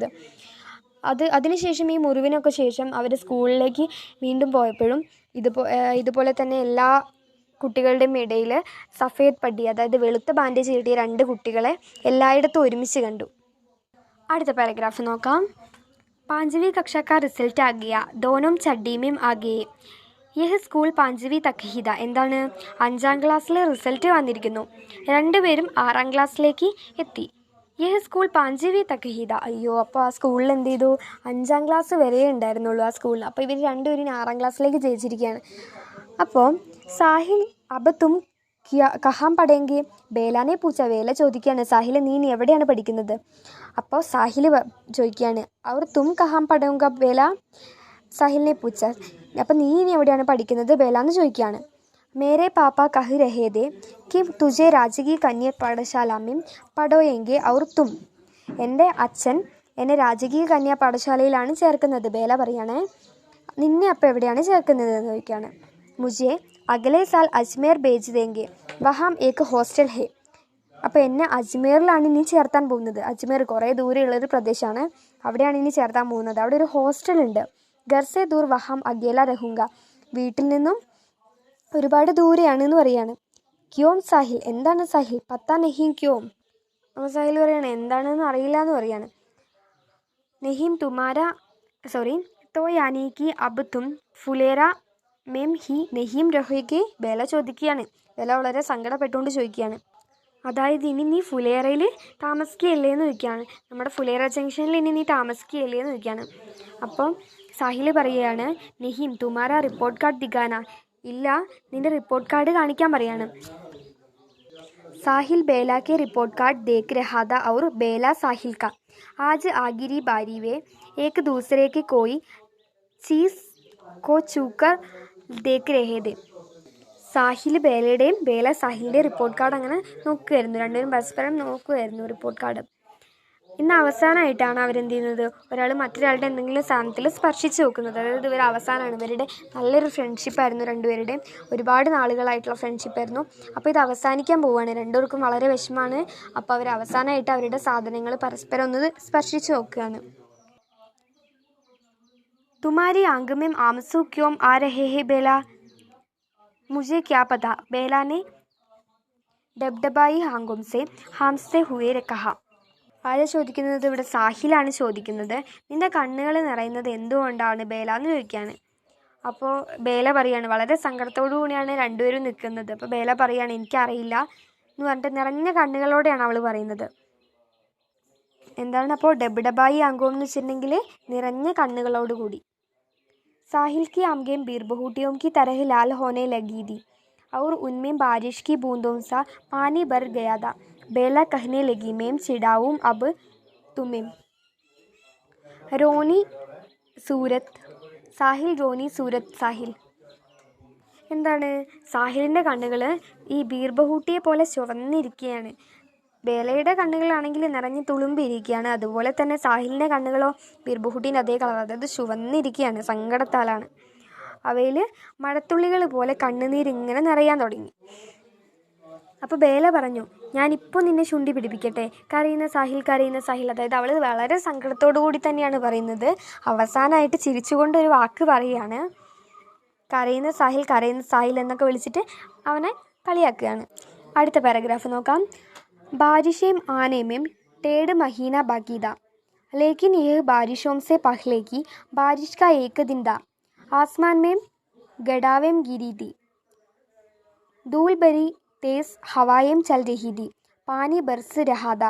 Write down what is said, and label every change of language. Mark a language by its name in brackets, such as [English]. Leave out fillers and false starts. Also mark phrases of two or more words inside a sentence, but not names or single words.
[Malayalam] അതിനുശേഷം ഈ മുറിവിനൊക്കെ ശേഷം അവർ സ്കൂളിലേക്ക് വീണ്ടും പോയപ്പോഴും ഇതുപോലെ തന്നെ എല്ലാ കുട്ടികളുടെയും ഇടയിൽ [Hindi] सफ़ेद पट्टी, [Malayalam] അതായത് വെളുത്ത ബാൻഡേജ് കിട്ടിയ 2 കുട്ടികളെ എല്ലായിടത്തും ഒരുമിച്ച് കണ്ടു. അടുത്ത പാരഗ്രാഫ് നോക്കാം. [Hindi] 5वीं कक्षा का റിസൾട്ട് आ गया, दोनों चड्डी में आ गए. यह स्कूल 5वीं तक ही था. [Malayalam] എന്താണ്? 5ാം ക്ലാസ്സിലെ റിസൾട്ട് വന്നിരിക്കുന്നു. 2 പേരും 6ാം ക്ലാസ്സിലേക്ക് എത്തി. [Hindi] यह स्कूल 5वीं तक ही था. [Malayalam] അയ്യോ, അപ്പോൾ ആ സ്കൂളിൽ എന്ത് ചെയ്തു? 5ാം ക്ലാസ് വരെ ഉണ്ടായിരുന്നുള്ളൂ ആ സ്കൂളിൽ. അപ്പോൾ ഇവർ 2 പേരും 6ാം ക്ലാസ്സിലേക്ക് ജയിച്ചിരിക്കുകയാണ്. അപ്പോൾ സാഹിൽ [Hindi] अब तुम कहाँ पढ़ेंगी बेला ने पूछा. [Malayalam] ബേല ചോദിക്കുകയാണ്, സാഹിൽ നീ എവിടെയാണ് പഠിക്കുന്നത്? അപ്പോൾ സാഹിൽ ചോദിക്കുകയാണ്, [Hindi] और तुम कहाँ पढ़ेंगे [Malayalam] ബേല. [Hindi] साहिल ने पूछा. [Malayalam] അപ്പോൾ നീ എവിടെയാണ് പഠിക്കുന്നത് ബേല എന്ന് ചോദിക്കുകയാണ്. [Hindi] मेरे पापा कह रहे थे कि तुझे राजकीय कन्या पाठशाला में पढ़ोएंगे और तुम. [Malayalam] എൻ്റെ അച്ഛൻ എന്നെ രാജകീയ കന്യാ പാഠശാലയിലാണ് ചേർക്കുന്നത്. ബേല പറയണേ, നിന്നെ അപ്പോൾ എവിടെയാണ് ചേർക്കുന്നത് എന്ന് ചോദിക്കുകയാണ്. [Hindi] മുझे अगले साल अजमेर भेज देंगे, वहाँ एक हॉस्टल है. [Malayalam] അപ്പോൾ എന്നെ അജ്മീറിലാണ് ഇനി ചേർത്താൻ പോകുന്നത്. അജ്മീർ കുറേ ദൂരെയുള്ളൊരു പ്രദേശമാണ്. അവിടെയാണ് ഇനി ചേർത്താൻ പോകുന്നത്. അവിടെ ഒരു ഹോസ്റ്റലുണ്ട്. [Hindi] घर से दूर वहाँ अकेला रहूँगा. [Malayalam] വീട്ടിൽ നിന്നും ഒരുപാട് ദൂരെയാണ് എന്ന് പറയാണ്. [Hindi] क्यों साहिल. എന്താണ് സാഹിൽ? पता नहीं क्यों. [Malayalam] അപ്പോൾ സാഹിൽ പറയാണ് എന്താണെന്ന് അറിയില്ല എന്ന് പറയാണ്. [Hindi] നെഹീം तो यानी कि अब तुम फुलेरा में ही नहीं रहोगे. [Malayalam] ബേല ചോദിക്കുകയാണ്. ബേല വളരെ സങ്കടപ്പെട്ടുകൊണ്ട് ചോദിക്കുകയാണ്, അതായത് ഇനി നീ ഫുലേറയിൽ താമസിക്കുകയല്ലേ എന്ന് ചോദിക്കുകയാണ്. നമ്മുടെ ഫുലേറ ജംഗ്ഷനിൽ ഇനി നീ താമസിക്കുകയല്ലേ എന്ന് ചോദിക്കുകയാണ്. അപ്പം സാഹിൽ പറയുകയാണ്, [Hindi] नहीं तुम्हारा रिपोर्ट कार्ड दिखाना. [Malayalam] ഇല്ല, നിൻ്റെ റിപ്പോർട്ട് കാർഡ് കാണിക്കാൻ പറയാണ്. [Hindi] साहिल बेला के रिपोर्ट कार्ड देख रहा था और बेला साहिल का. आज आखिरी बारी वे एक दूसरे की कोई चीज़ को छूकर देख रहे थे. [Malayalam] സാഹിൽ ബേലയുടെയും ബേല സാഹിലിൻ്റെ റിപ്പോർട്ട് കാർഡ് അങ്ങനെ നോക്കുകയായിരുന്നു. 2 പേരും പരസ്പരം നോക്കുകയായിരുന്നു റിപ്പോർട്ട് കാർഡ്. ഇന്ന് അവസാനമായിട്ടാണ് അവരെന്ത് ചെയ്യുന്നത്? ഒരാൾ മറ്റൊരാളുടെ എന്തെങ്കിലും സാധനത്തിൽ സ്പർശിച്ച് നോക്കുന്നത്. അതായത് ഇവർ അവസാനമാണ്. ഇവരുടെ നല്ലൊരു ഫ്രണ്ട്ഷിപ്പായിരുന്നു 2 പേരുടെയും. ഒരുപാട് നാളുകളായിട്ടുള്ള ഫ്രണ്ട്ഷിപ്പായിരുന്നു. അപ്പോൾ ഇത് അവസാനിക്കാൻ പോവുകയാണ്. 2 പേർക്കും വളരെ വിഷമമാണ്. അപ്പോൾ അവർ അവസാനമായിട്ട് അവരുടെ സാധനങ്ങൾ പരസ്പരം ഒന്ന് സ്പർശിച്ച് നോക്കുകയാണ്. [Hindi] तुम्हारी आँख में आँसू क्यों आ रहे हैं बेला. മുझे क्या पता. बेला ने डबडबाई आंखों से हांसते हुए कहा. [Malayalam] ആരാ ചോദിക്കുന്നത്? ഇവിടെ സാഹിലാണ് ചോദിക്കുന്നത്. നിൻ്റെ കണ്ണുകൾ നിറയുന്നത് എന്തുകൊണ്ടാണ് ബേല എന്ന് ചോദിക്കുകയാണ്. അപ്പോൾ ബേല പറയാണ്, വളരെ സങ്കടത്തോടു കൂടിയാണ് 2 പേരും നിൽക്കുന്നത്. അപ്പോൾ ബേല പറയാണ്, എനിക്കറിയില്ല എന്ന് പറഞ്ഞിട്ട് നിറഞ്ഞ കണ്ണുകളോടെയാണ് അവൾ പറയുന്നത്. എന്താണ് അപ്പോൾ [Hindi] डबडबाई आँखों [Malayalam] എന്ന് വെച്ചിട്ടുണ്ടെങ്കിൽ നിറഞ്ഞ കണ്ണുകളോടുകൂടി. [Hindi] साहिल की आंखें बीरबहूटियों की तरह लाल होने लगी थी और उनमें बारिश की बूंदों सा पानी भर गया था. बेला कहने लगी, मैं चिढ़ाऊं अब तुम्हें. रोनी सूरत സാഹിൽ. रोनी सूरत സാഹിൽ. എന്താണ്? [Malayalam] സാഹിലിൻ്റെ കണ്ണുകൾ ഈ ബീർബഹൂട്ടിയെ പോലെ ചുവന്നിരിക്കുകയാണ്. ബേലയുടെ കണ്ണുകളാണെങ്കിൽ നിറഞ്ഞ് തുളുമ്പിരിക്കുകയാണ്. അതുപോലെ തന്നെ സാഹിലിൻ്റെ കണ്ണുകളോ ബീർബഹൂട്ടീൻ്റെ അതേ കളർ, അതായത് ചുവന്നിരിക്കുകയാണ്. സങ്കടത്താലാണ്. അവയിൽ മഴത്തുള്ളികൾ പോലെ കണ്ണുനീരിങ്ങനെ നിറയാൻ തുടങ്ങി. അപ്പോൾ ബേല പറഞ്ഞു, ഞാനിപ്പോൾ നിന്നെ ചുണ്ടി പിടിപ്പിക്കട്ടെ. കരയുന്ന സാഹിൽ. അതായത് അവൾ വളരെ സങ്കടത്തോടു കൂടി തന്നെയാണ് പറയുന്നത്. അവസാനമായിട്ട് ചിരിച്ചുകൊണ്ടൊരു വാക്ക് പറയുകയാണ്. കരയുന്ന സാഹിൽ എന്നൊക്കെ വിളിച്ചിട്ട് അവനെ കളിയാക്കുകയാണ്. അടുത്ത പാരഗ്രാഫ് നോക്കാം. [Hindi] बारिशें आने में 1.5 महीना बाकी था, लेकिन यह बारिशों से पहले की बारिश का एक दिन था. आसमान में गड़ावें गिरी थी, धूल भरी तेज़ हवाएं चल रही थी, पानी बरस रहा था।